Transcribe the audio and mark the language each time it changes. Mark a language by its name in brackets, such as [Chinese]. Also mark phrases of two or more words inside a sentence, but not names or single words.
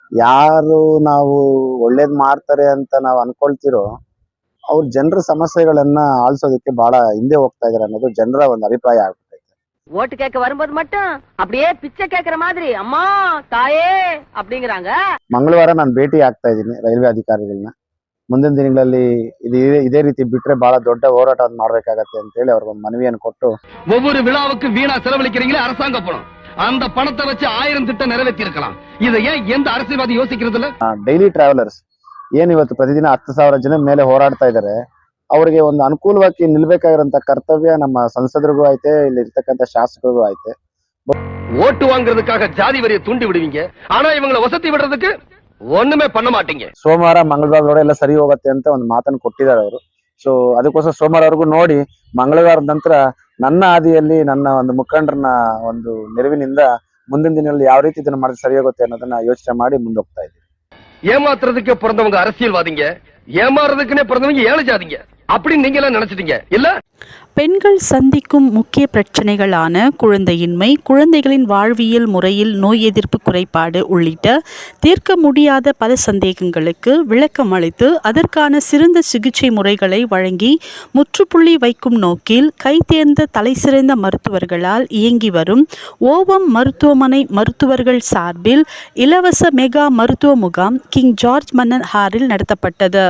[Kannada] ಯಾರು ನಾವು ಒಳ್ಳೇದ್ ಮಾಡ್ತಾರೆ ಅಂತ ನಾವು ಅನ್ಕೊಳ್ತಿರೋ ಅವ್ರ ಜನರ ಸಮಸ್ಯೆಗಳನ್ನ ಆಲಿಸೋದಕ್ಕೆ ಬಹಳ ಹಿಂದೆ ಹೋಗ್ತಾ ಇದಾರೆ ಅನ್ನೋದು ಜನರ ಒಂದು ಅಭಿಪ್ರಾಯ ಆಗ್ಬಿಟ್ಟೈತೆ. [Tamil] ஓட்டு கேட்க வரும்போது மட்டும் அப்படியே பிச்சை கேட்கற மாதிரி அம்மா தாயே அப்படிங்கறாங்க. [Kannada] ಮಂಗಳವಾರ ನಾನು ಭೇಟಿ ಆಗ್ತಾ ಇದ್ದೀನಿ ರೈಲ್ವೆ ಅಧಿಕಾರಿಗಳನ್ನ. ಮುಂದಿನ ದಿನಗಳಲ್ಲಿ ಇದೇ ರೀತಿ ಬಿಟ್ರೆ ಬಹಳ ದೊಡ್ಡ ಹೋರಾಟ ಮಾಡ್ಬೇಕಾಗತ್ತೆ ಅಂತ ಹೇಳಿ ಅವ್ರಿಗೊಂದು ಮನವಿಯನ್ನು ಕೊಟ್ಟು, [Tamil] ஒவ்வொரு விழாவுக்கும் வீணா செலவழிக்கிறீங்களே அரசாங்க பணம், அந்த பணத்தை வச்சு 1000 திட்டம் நிறைவேற்றி இருக்கலாம். இதை ஏன் எந்த அரசியல்வாதி யோசிக்கிறது இல்ல? [English] daily travellers [Kannada] ಏನ್ ಇವತ್ತು ಪ್ರತಿದಿನ 10,000 ಜನ ಮೇಲೆ ಹೋರಾಡ್ತಾ ಇದ್ದಾರೆ, ಅವ್ರಿಗೆ ಒಂದು ಅನುಕೂಲವಾಗಿ ನಿಲ್ಬೇಕಾಗಿರೋಂತ ಕರ್ತವ್ಯ ನಮ್ಮ ಸಂಸದರಿಗೂ ಐತೆ, ಇಲ್ಲಿ ಇರ್ತಕ್ಕಂಥ ಶಾಸಕರಿಗೂ ಐತೆ. [Tamil] ஓட்டு வாங்குறதுக்காக ஜாதி வரியை தூண்டி விடுவீங்க, ஆனா இவங்களை வசதி விடுறதுக்கு ஒண்ணுமே பண்ண ಮಾಟೀங்க. [Kannada] ಸೋಮವಾರ ಮಂಗಳವಾರದೊಳಗೆ ಎಲ್ಲ ಸರಿ ಹೋಗುತ್ತೆ ಅಂತ ಒಂದು ಮಾತನ್ನು ಕೊಟ್ಟಿದ್ದಾರೆ ಅವರು. ಸೊ ಅದಕ್ಕೋಸ್ಕರ ಸೋಮವಾರವರೆಗೂ ನೋಡಿ, ಮಂಗಳವಾರದ ನಂತರ ನನ್ನ ಹಾದಿಯಲ್ಲಿ ನನ್ನ ಒಂದು ಮುಖಂಡರನ್ನ ಒಂದು ನೆರವಿನಿಂದ ಮುಂದಿನ ದಿನಗಳಲ್ಲಿ ಯಾವ ರೀತಿ ಇದನ್ನ ಮಾಡಿದ್ರೆ ಸರಿ ಹೋಗುತ್ತೆ ಅನ್ನೋದನ್ನ ಯೋಚನೆ ಮಾಡಿ ಮುಂದೋಗ್ತಾ ಇದ್ದೀವಿ. [Tamil] ஏமாத்துறதுக்கு பிறந்தவங்க அரசியல்வாதிங்க, ஏமாறதுக்குன்னே பிறந்தவங்க ஏழை ஜாதிங்க அப்படின்னு நீங்க எல்லாம் நினைச்சிட்டீங்க இல்ல? பெண்கள் சந்திக்கும் முக்கிய பிரச்சனைகளான குழந்தையின்மை, குழந்தைகளின் வாழ்வியல் முறையில் நோய் எதிர்ப்பு குறைபாடு உள்ளிட்ட தீர்க்க முடியாத பல சந்தேகங்களுக்கு விளக்கம் அளித்து அதற்கான சிறந்த சிகிச்சை முறைகளை வழங்கி முற்றுப்புள்ளி வைக்கும் நோக்கில் கைதேர்ந்த தலைசிறந்த மருத்துவர்களால் இயங்கி வரும் ஓவம் மருத்துவமனை மருத்துவர்கள் சார்பில் இலவச மெகா மருத்துவ முகாம் கிங் ஜார்ஜ் மன்னன் ஹாரில் நடத்தப்பட்டது.